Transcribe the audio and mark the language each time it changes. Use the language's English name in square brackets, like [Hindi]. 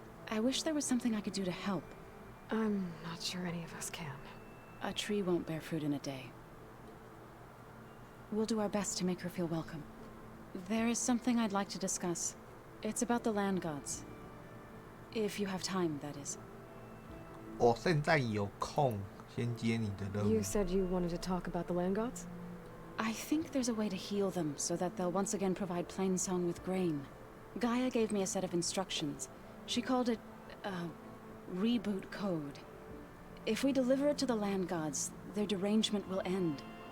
[English] I wish there was something I could do to help. I'm not sure any of us can. A tree won't bear fruit in a day. We'll do our best to make her feel welcome. There is something I'd like to discuss. It's about the land gods. If you have time, that is. [Chinese] 我现在有空，先接你的任务。 [English] You said you wanted to talk about the land gods? I think there's a way to heal them so that they'll once again provide Plainsong with grain. Gaia gave me a set of instructions. She called it a reboot code. If we deliver it to the land gods, their derangement will end.